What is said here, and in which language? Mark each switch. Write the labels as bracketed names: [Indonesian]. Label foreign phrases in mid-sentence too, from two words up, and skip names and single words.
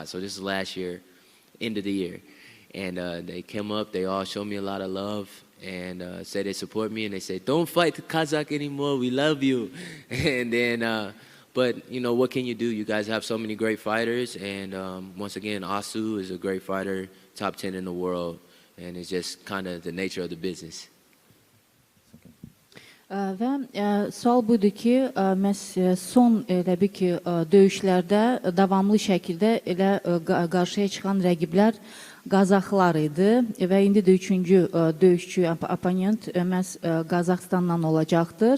[English] So this is last year, end of the year. And they came up, they all showed me a lot of love, and said they support me, and they said, don't fight the Kazakh anymore, we love you. And then, but you know, what can you do? You guys have so many great fighters, and once again, Asu is a great fighter, top 10 in the world, and it's just kind of the nature of the business. [Azerbaijani] Və sual budur ki, məhz son elə bir ki, döyüşlərdə davamlı şəkildə elə qarşıya çıxan rəqiblər Qazaxlar idi və indi də 3-cü döyüşçü, oponent məhz Qazaxstandan olacaqdır.